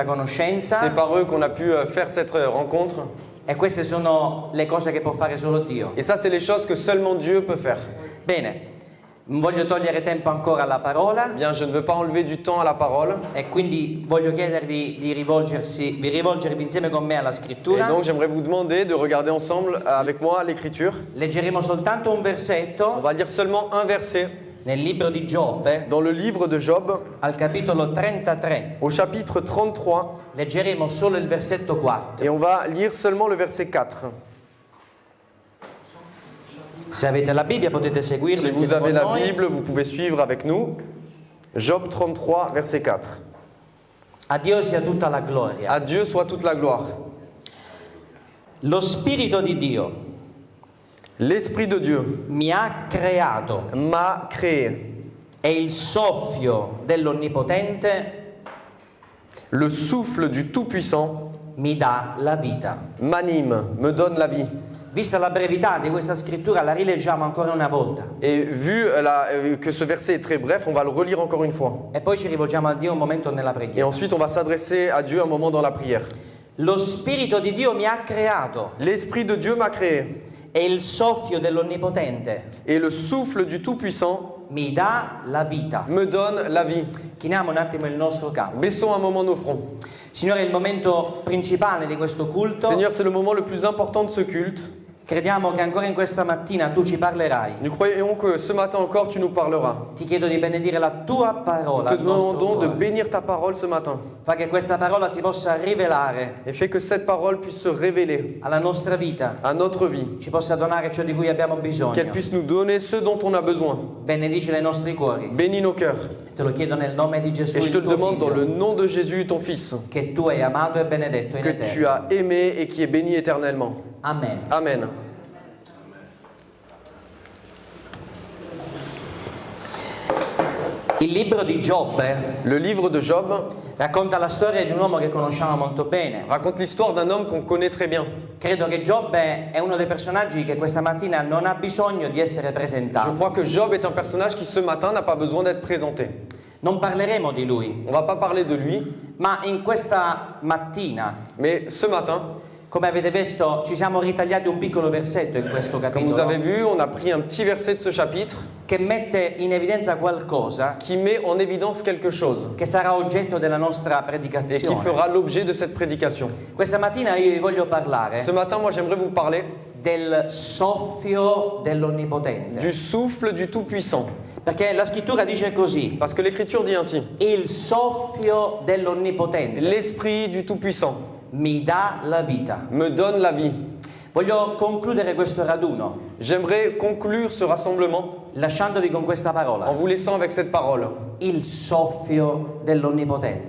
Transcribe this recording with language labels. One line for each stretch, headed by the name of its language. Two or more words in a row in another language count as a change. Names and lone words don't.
French: C'est
Italian: conoscenza
French: par eux qu'on a pu faire cette rencontre.
Italian: e queste sono le cose che può fare solo Dio.
French: Et ça, c'est les choses que seulement Dieu peut faire.
Italian: Bene, non voglio togliere tempo ancora alla parola
French: Bien, je ne veux pas enlever du temps à la parole.
Italian: e quindi voglio chiedervi di rivolgervi insieme con me alla
French: Et
Italian: scrittura.
French: donc, j'aimerais vous demander de regarder ensemble avec moi l'écriture.
Italian: Leggeremo soltanto un
French: On
Italian: versetto
French: va lire seulement un verset
Italian: nel libro di Giobbe,
French: dans le livre de Job,
Italian: al capitolo 33.
French: au chapitre 33,
Italian: Leggeremo solo il versetto 4.
French: et on va lire seulement le verset 4.
Italian: Se avete la Bibbia potete seguirlo
French: Si vous
Italian: insieme
French: avez
Italian: con
French: la
Italian: noi.
French: Bible, vous pouvez suivre avec nous. Job 33, verset 4.
Italian: A Dio sia tutta la gloria.
French: À Dieu soit toute la gloire.
Italian: Lo Spirito di Dio
French: L'Esprit de Dieu
Italian: mi ha creato
French: m'a créé.
Italian: e il soffio dell'Onnipotente
French: Le souffle du Tout-Puissant
Italian: mi dà la vita.
French: m'anime, me donne la vie.
Italian: Vista la brevità di questa scrittura, la rileggiamo ancora una volta.
French: Et vu que ce verset est très bref, on va le relire encore une fois.
Italian: E poi ci rivolgiamo a Dio un momento nella
French: Et
Italian: preghiera.
French: ensuite, on va s'adresser à Dieu un moment dans la prière.
Italian: Lo Spirito di Dio mi ha creato
French: L'Esprit de Dieu m'a créé
Italian: e il soffio dell'Onnipotente
French: et le souffle du Tout-Puissant
Italian: mi dà la vita.
French: me donne la vie.
Italian: Chiniamo un attimo il nostro capo.
French: Baissons un moment nos fronts.
Italian: Signore, è il momento principale di questo culto.
French: Seigneur, c'est le moment le plus important de ce culte.
Italian: Crediamo che ancora in questa mattina tu ci parlerai.
French: Nous croyons que ce matin encore, tu nous parleras.
Italian: Ti chiedo di benedire la tua parola
French: Te
Italian: al nostro
French: demandons de
Italian: cuore.
French: bénir ta parole ce matin.
Italian: Fa che questa parola si possa rivelare
French: Et fais que cette parole puisse se révéler
Italian: alla nostra vita,
French: à notre vie.
Italian: ci possa donare ciò di cui abbiamo
French: Qu'elle
Italian: bisogno.
French: puisse nous donner ce dont on a besoin.
Italian: Benedici i nostri cuori.
French: Bénis nos cœurs.
Italian: Te lo chiedo nel nome di Gesù,
French: Et je te
Italian: il
French: le
Italian: tuo
French: demande dans le
Italian: figlio,
French: nom de Jésus, ton Fils,
Italian: che tu hai amato e benedetto in
French: que tu
Italian: eterno.
French: as aimé et qui est béni éternellement.
Italian: Amen.
French: Amen.
Italian: Il libro di Giobbe
French: Le livre de Job
Italian: racconta la storia di un uomo che conosciamo molto bene.
French: raconte l'histoire d'un homme qu'on connaît très bien.
Italian: Credo che Giobbe è uno dei personaggi che questa mattina non ha bisogno di essere
French: Je
Italian: presentato.
French: crois que Job est un personnage qui ce matin n'a pas besoin d'être présenté.
Italian: Non parleremo di lui,
French: On va pas parler de lui,
Italian: ma in questa mattina,
French: mais ce matin,
Italian: come avete visto, ci siamo ritagliati un piccolo versetto in questo
French: comme vous avez
Italian: capitolo
French: vu, on a pris un petit verset de ce chapitre
Italian: che mette in evidenza qualcosa
French: qui met en évidence quelque chose
Italian: che sarà oggetto della nostra
French: et qui
Italian: predicazione.
French: fera l'objet de cette prédication.
Italian: Questa mattina io vi voglio parlare
French: Ce matin, moi, j'aimerais vous parler
Italian: del soffio dell'Onnipotente.
French: du souffle du Tout-Puissant.
Italian: Perché la scrittura dice così:
French: Parce que l'Écriture dit ainsi,
Italian: il soffio dell'Onnipotente
French: l'Esprit du Tout-Puissant
Italian: mi dà la vita.
French: me donne la vie.
Italian: Voglio concludere questo raduno
French: J'aimerais conclure ce rassemblement
Italian: lasciandovi con questa
French: en
Italian: parola:
French: vous laissant avec cette parole,
Italian: il soffio dell'Onnipotente.